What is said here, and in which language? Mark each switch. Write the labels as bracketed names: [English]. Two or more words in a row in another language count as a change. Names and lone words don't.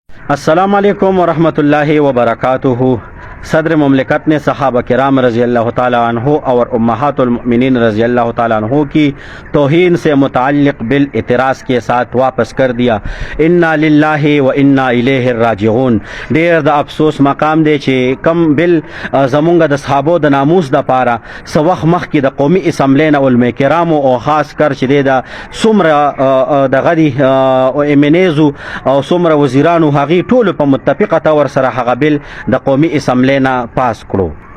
[Urdu] السلام علیکم ورحمۃ اللہ وبرکاتہ۔ صدر مملکت نے صحابہ کرام [Arabic] رضی اللہ تعالیٰ عنہ [Urdu] اور امہات المؤمنین [Arabic] رضی اللہ تعالیٰ عنہ [Urdu] کی توہین سے متعلق بل اعتراض کے ساتھ واپس کر دیا۔ [Arabic] انا للہ و انا الیہ راجعون۔ [Pashto] ډیر د افسوس مقام دی چې کم بل زمونږ د صحابو د ناموس د پاره څه وخت مخکې د قومي اسمبلۍ نه علما کرامو او خاص کر چې دی د څومره دغه دي ایمنیزو او څومره وزیرانو هغې ټولو په متفقه طور سره هغه بل د قومي اسمبلۍ نه پاس کړو.